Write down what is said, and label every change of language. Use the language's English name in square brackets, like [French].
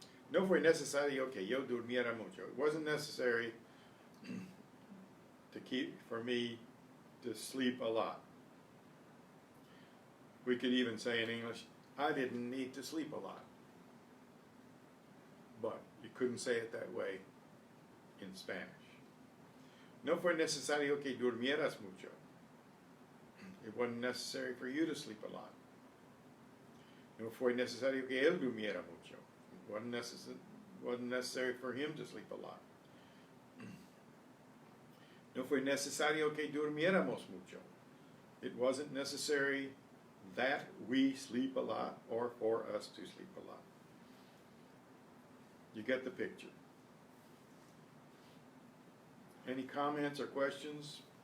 [Spanish] No fue necesario que yo durmiera mucho. [English] It wasn't necessary for me to sleep a lot. We could even say in English, I didn't need to sleep a lot. But you couldn't say it that way in Spanish. [Spanish] No fue necesario que durmieras mucho. [English] It wasn't necessary for you to sleep a lot. [Spanish] No fue necesario que él durmiera mucho. [English] It wasn't necessary for him to sleep a lot. [Spanish] No fue necesario que durmiéramos mucho. [English] It wasn't necessary that we sleep a lot or for us to sleep a lot. You get the picture. Any comments or questions?